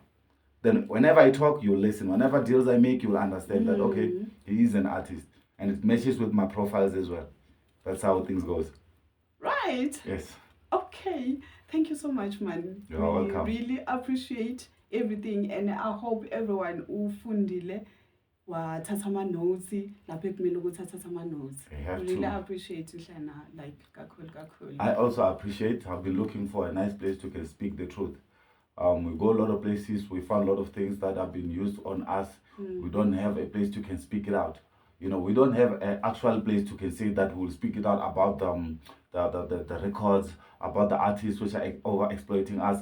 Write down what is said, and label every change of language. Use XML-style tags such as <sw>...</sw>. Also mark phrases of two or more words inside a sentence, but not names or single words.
<en>Then whenever I talk, you'll listen. Whenever deals I make, you'll understand that, okay, he is an artist. And it matches with my profiles as well. That's how things goes. Right. Yes. Okay. Thank you so much, man. You're welcome. Really appreciate everything, and I hope everyone</en> <zu>ufundile wathatha ama-notes lapho ekumele ukuthi athathe ama-notes.</zu> <en>Really appreciate you, Shana. Like kakhulu. I also appreciate. I've been looking for a nice place to can speak the truth. We go a lot of places. We found a lot of things that have been used on us. We don't have a place to can speak it out. We don't have an actual place to can say that we'll speak it out about the records, about the artists which are over exploiting us.</en>